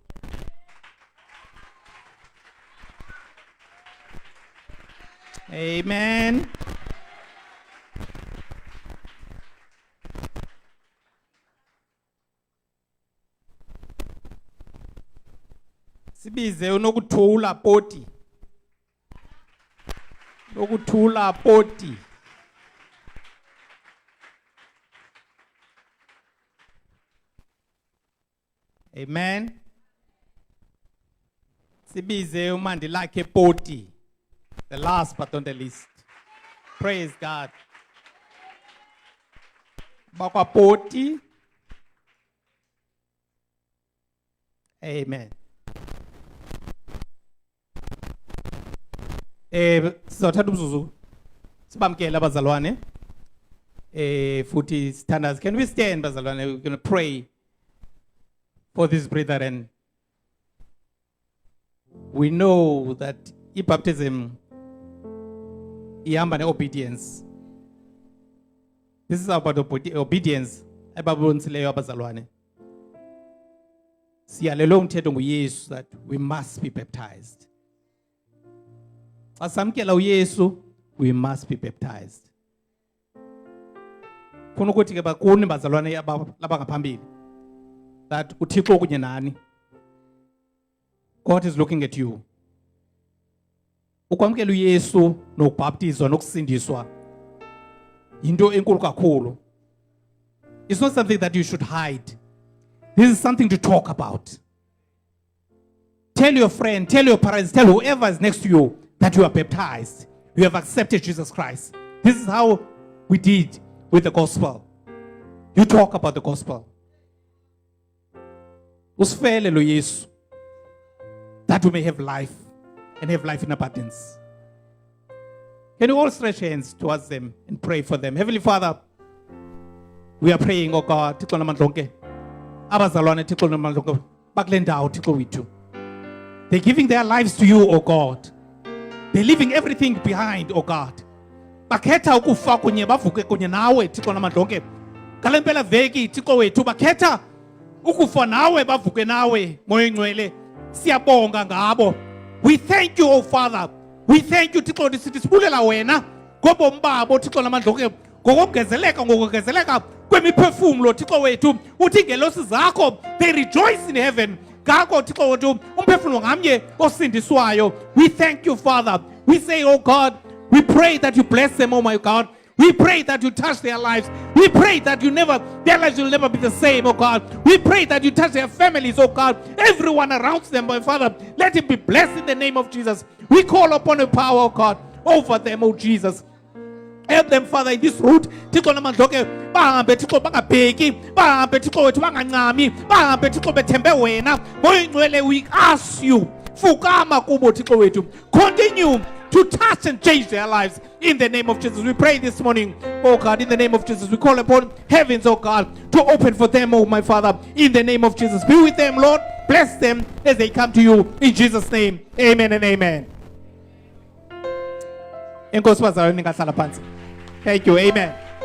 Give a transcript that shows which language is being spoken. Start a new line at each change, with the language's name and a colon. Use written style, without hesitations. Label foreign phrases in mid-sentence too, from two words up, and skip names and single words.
English: Amen.
Xhosa: Sibize unokuthula Poti. Nokuthula Poti.
English: Amen.
Xhosa: Sibize uMandilakhe Poti.
English: The last but not the least. Praise God.
Xhosa: Bakwa Poti. Amen. Sizothatha umzuzu sibamkele abazalwane. Futhi sithandaze.
English: Can we stand bazalwane? We're going to pray for this brethren. We know that baptism
Xhosa: ihamba ne-obedience.
English: This is about obedience
Xhosa: ebabonisileyo abazalwane. Siyalelwe umthetho nguYesu
English: that we must be baptized.
Xhosa: Xa samkela uYesu,
English: we must be baptized.
Xhosa: Funa ukuthi ke bakuni bazalwane labangaphambili that uThixo kunye nani.
English: God is looking at you.
Xhosa: Ukwamkela uYesu nokubhaptizwa nokusindiswa into enkulu kakhulu.
English: It's not something that you should hide. This is something to talk about. Tell your friend, tell your parents, tell whoever is next to you that you are baptized. You have accepted Jesus Christ. This is how we did with the gospel. You talk about the gospel.
Xhosa: Usifele lo Yesu,
English: that we may have life and have life in abundance. Can you all stretch hands towards them and pray for them? Heavenly Father, we are praying, oh God,
Xhosa: Thixo namandla abazalwane Thixo namandla bakule ndawo Thixo wethu.
English: They're giving their lives to you, oh God. They're leaving everything behind, oh God.
Xhosa: Bakhetha ukufa kunye bavuke kunye nawe Thixo namandla ngale mpela veki Thixo wethu bakhetha ukufa nawe bavuke nawe moya ngcwele. Siyabonga ngabo.
English: We thank you, oh Father. We thank you
Xhosa: Thixo sithi sibulela wena ngobomi babo Thixo namandla ngokugezeleka kwemiphefumulo Thixo wethu uthi ingelosi zakho
English: they rejoice in heaven
Xhosa: ngakho Thixo wethu umphefumulo ngamnye osindiswayo.
English: We thank you Father. We say, oh God, we pray that you bless them, oh my God. We pray that you touch their lives. We pray that their lives will never be the same, oh God. We pray that you touch their families, oh God. Everyone around them, my Father, let him be blessed in the name of Jesus. We call upon your power, oh God, over them, oh Jesus. Help them, Father, in this route.
Xhosa: Thixo namandla bahambe Thixo bangabheki, bahambe Thixo wethu bangancami, bahambe Thixo bethembe wena. Moya ngcwele,
English: we ask you,
Xhosa: fukama kubo Thixo wethu.
English: Continue to touch and change their lives in the name of Jesus. We pray this morning, oh God, in the name of Jesus. We call upon heavens, oh God, to open for them, oh my Father, in the name of Jesus. Be with them, Lord. Bless them as they come to you in Jesus' name. Amen and amen. Thank you. Amen.